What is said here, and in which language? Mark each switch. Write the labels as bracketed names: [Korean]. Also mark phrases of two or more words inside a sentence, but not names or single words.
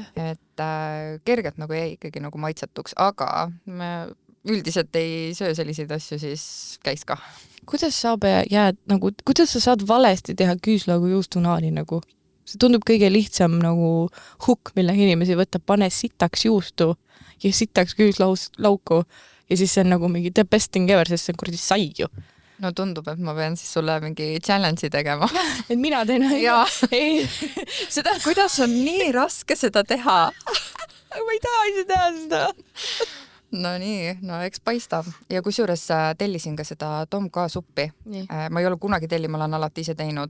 [Estonian] Et kergelt nagu jäi ikkagi nagu maitsetuks, aga me üldiselt ei söö selliseid asju, siis käis ka. Kuidas sa saad valesti teha küüslaugu juustunaani nagu? See tundub kõige lihtsam nagu hukk, mille inimesi võtab, pane sitaks juustu ja sitaks küüslauku ja siis see on nagu mingi [English] the best thing ever, [Estonian] sest see on kurdi sai ju. No tundub, et ma pean siis sulle mingi challenge'i tegema. Et mina teen ei, seda... Kuidas on nii raske seda teha? Ma ei taha ise teha seda. No nii, no eks paistab. Ja kusjuures tellisin ka seda Tom K suppi. Ma ei ole kunagi telli, ma olen alati ise teinud.